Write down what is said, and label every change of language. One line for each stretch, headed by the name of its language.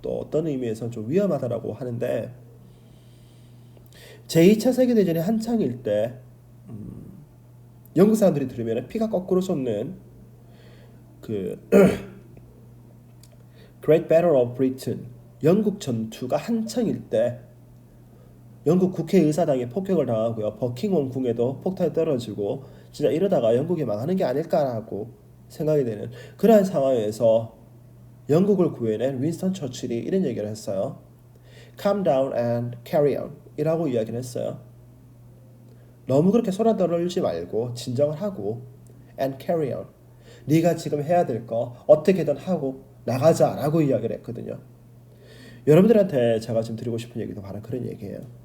Korean: 또 어떤 의미에서 좀 위험하다라고 하는데 제2차 세계대전이 한창일 때 영국 사람들이 들으면 피가 거꾸로 솟는 그 Great Battle of Britain 영국 전투가 한창일 때 영국 국회의사당에 폭격을 당하고요. 버킹엄 궁에도 폭탄이 떨어지고 진짜 이러다가 영국이 망하는 게 아닐까라고 생각이 되는 그러한 상황에서 영국을 구해낸 윈스턴 처칠이 이런 얘기를 했어요.
English: Calm down and carry on
Korean: 이라고 이야기를 했어요. 너무 그렇게 소란 떨지 말고 진정을 하고
English: and carry on
Korean: 네가 지금 해야 될 거 어떻게든 하고 나가자라고 이야기를 했거든요. 여러분들한테 제가 지금 드리고 싶은 얘기도 바로 그런 얘기예요.